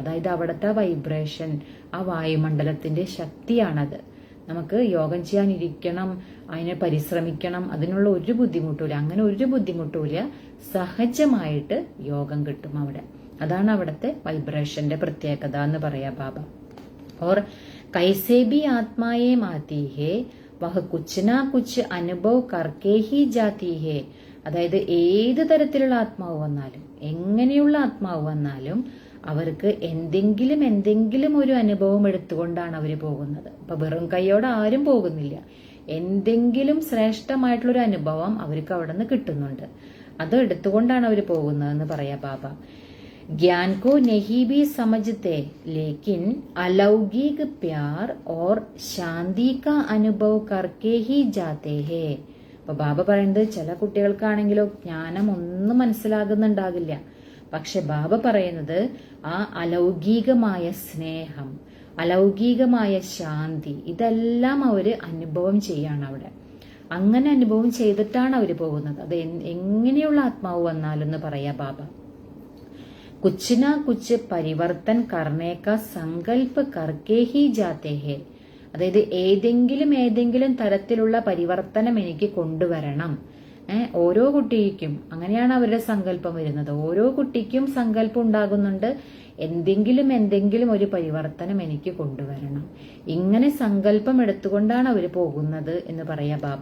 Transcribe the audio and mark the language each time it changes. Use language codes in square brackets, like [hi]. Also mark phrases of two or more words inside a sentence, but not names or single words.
[ml] അതായത് അവിടുത്തെ വൈബ്രേഷൻ, ആ വായുമണ്ഡലത്തിന്റെ ശക്തിയാണത്. നമുക്ക് യോഗം ചെയ്യാനിരിക്കണം, അതിനെ പരിശ്രമിക്കണം, അതിനുള്ള ഒരു ബുദ്ധിമുട്ടുമില്ല. അങ്ങനെ ഒരു ബുദ്ധിമുട്ടുമില്ല, സഹജമായിട്ട് യോഗം കിട്ടും അവിടെ. അതാണ് അവിടുത്തെ വൈബ്രേഷന്റെ പ്രത്യേകത എന്ന് പറയാ ബാബ. [hi] और कैसे भी आत्माएं आती है वह कुछ ना कुछ अनुभव करके ही जाती है. [ml] അതായത് ഏത് തരത്തിലുള്ള ആത്മാവ് വന്നാലും, എങ്ങനെയുള്ള ആത്മാവ് വന്നാലും അവർക്ക് എന്തെങ്കിലും ഒരു അനുഭവം എടുത്തുകൊണ്ടാണ് അവർ പോകുന്നത്. ഇപ്പൊ വെറും കൈയോടെ ആരും പോകുന്നില്ല. എന്തെങ്കിലും ശ്രേഷ്ഠമായിട്ടുള്ളൊരു അനുഭവം അവർക്ക് അവിടെ നിന്ന് കിട്ടുന്നുണ്ട്. അത് എടുത്തുകൊണ്ടാണ് അവർ പോകുന്നതെന്ന് പറയാ ബാബ. [hi] ज्ञान को नहीं भी समझते लेकिन अलौकिक प्यार और शांति का अनुभव करके ही जाते हैं. [ml] അപ്പൊ ബാബ പറയുന്നത്, ചില കുട്ടികൾക്കാണെങ്കിലോ ജ്ഞാനം ഒന്നും മനസ്സിലാകുന്നുണ്ടാകില്ല. പക്ഷെ ബാബ പറയുന്നത് ആ അലൗകികമായ സ്നേഹം, അലൗകികമായ ശാന്തി, ഇതെല്ലാം അവര് അനുഭവം ചെയ്യാണ് അവിടെ. അങ്ങനെ അനുഭവം ചെയ്തിട്ടാണ് അവര് പോകുന്നത്. അത് എങ്ങനെയുള്ള ആത്മാവ് വന്നാലെന്ന് പറയാ ബാബ. [hi] कुछ ना कुछ परिवर्तन करने का संकल्प करके ही जाते हैं. [ml] അതായത് ഏതെങ്കിലും തരത്തിലുള്ള പരിവർത്തനം എനിക്ക് കൊണ്ടുവരണം. ഓരോ കുട്ടിക്കും അങ്ങനെയാണ് അവരുടെ സങ്കല്പം വരുന്നത്. ഓരോ കുട്ടിക്കും സങ്കല്പം ഉണ്ടാകുന്നുണ്ട്, എന്തെങ്കിലും ഒരു പരിവർത്തനം എനിക്ക് കൊണ്ടുവരണം. ഇങ്ങനെ സങ്കല്പം എടുത്തുകൊണ്ടാണ് അവർ പോകുന്നത് എന്ന് പറയാ ബാബ.